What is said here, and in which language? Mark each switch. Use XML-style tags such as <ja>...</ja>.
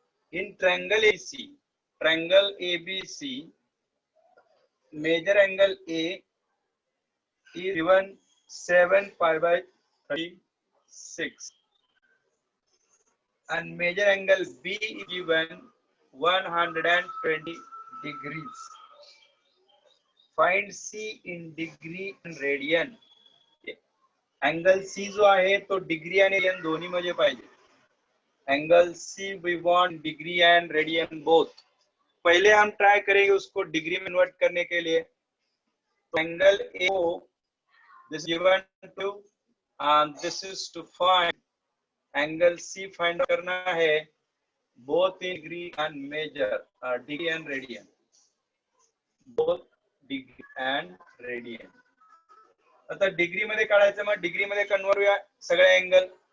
<en>In triangle ABC, major angle A is given 7 pi by 36 and major angle B is given 120 degrees. Find C in degree and radian.</en> <mr>Angle C जो आहे तो degree आणि radian दोन्ही मध्ये पाहिजे.</mr> <hi>Angle C</hi> <en>We want degree and radian both.</en> <hi>पहले हम try करेंगे उसको डिग्री में कन्वर्ट करने के लिए.</hi> <en>तो angle A this given to and this is to find angle C find करना है both in degree and measure, degree and radian, both degree and radian.</en> <mr>आता डिग्री मध्ये काढायचं, मग डिग्री मध्ये कन्वर्ट करूया सगळे एंगल.</mr>